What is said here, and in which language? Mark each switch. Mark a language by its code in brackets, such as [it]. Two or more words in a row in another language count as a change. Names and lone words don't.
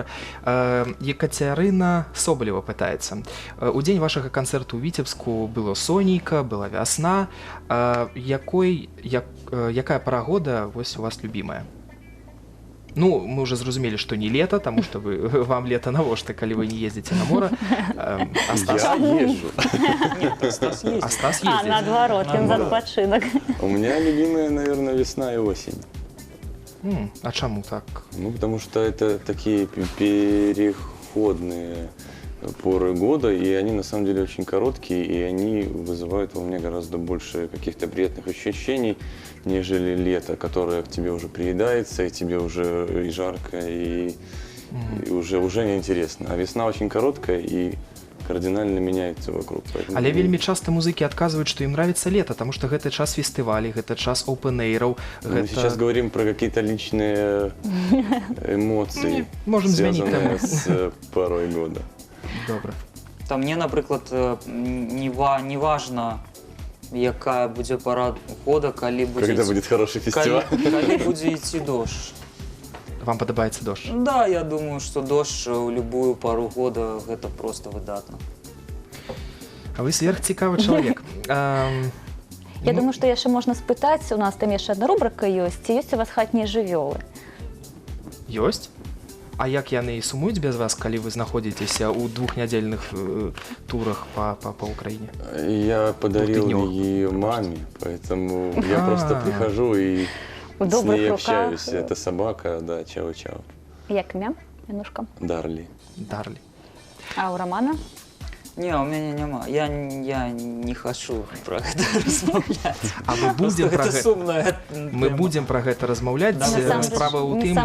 [be] Екацярына Соболева пытаецца. У дзень вашага канцэрту ў Віцебску было сонейка, была вясна. Якая пара года вось у вас любімая? Ну, мы уже зразумелі, што не лета, таму што вам лета навошта, калі вы не ездзіце на мора. [ru] Я езжу. Нет, Стас ездит. [be] А Стас А, ездзіць. наадварот, ён за адпачынак. [ru] У меня любимая, наверное, весна и осень. [be] А чаму так? [ru] Ну, потому что это такие переходные поры года, и они на самом деле очень короткие, и они вызывают у меня гораздо больше каких-то приятных ощущений, нежели лето, которое к тебе уже приедается, и тебе уже и жарко, и уже неинтересно. А весна очень короткая и кардинально меняется вокруг. [be] Але вельмі часта музыкі адказваюць, што ім [ru] нравится лето, потому что [be] гэта час фестывалей, гэта час оупен-эйраў. [ru] Мы сейчас говорим про какие-то личные эмоции, [be] Можем змяніць [ru] связанные [be] тэму. [ru] с порой года. [be] Добра. Там мне, напрыклад, не важна, якая будзе пара года, калі [ru] Когда будет хороший фестиваль. [be] калі будзе ісці дождж. Вам падабаецца дождж? Да, я думаю, што дождж у любую пару года гэта просто выдатна. А вы сверхцікавы чалавек. Я думаю, што яшчэ можна спытаць, у нас там яшчэ адна рубрыка ёсць, ці ёсць у вас хатнія жывёлы? Ёсць? А як яны сумуюць без вас, калі вы знаходзіцеся ў двухнядзельных турах [ru] по Украине? Я подарил ее маме, поэтому я просто прихожу и с ней общаюсь. Это собака, да, чау-чау. [be] Як імя? Янушка? [ru] Дарли. [be] Дарлі. А у Романа? Не, у мяне няма. [ru] Я не хочу про [be] гэта размаўляць. А мы будзем пра гэта. сумная. Мы будзем пра гэта размаўляць. Справа ў Не